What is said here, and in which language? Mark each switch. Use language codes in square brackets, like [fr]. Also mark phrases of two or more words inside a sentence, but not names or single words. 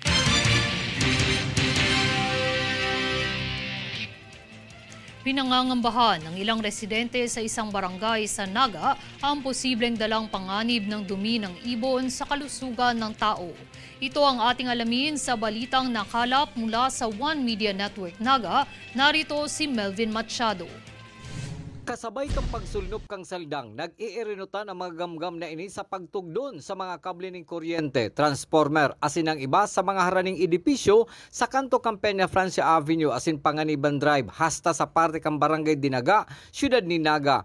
[tl] Pinangangambahan ng ilang residente sa isang barangay sa Naga ang posibleng dalang panganib ng dumi ng ibon sa kalusugan ng tao. Ito ang ating alamin sa balitang nakalap mula sa One Media Network Naga. Narito si Melvin Machado. [bik] Kasabay kang pagsulnop kang saldang, nag-iirinutan ang mga gamgam na ini sa pagtugdon sa mga kable ng kuryente, transformer, asin ang iba sa mga haraning edipisyo sa kanto Campena Francia Avenue, asin Panganiban Drive, hasta sa parte kang Barangay Dinaga, Siyudad ni Naga.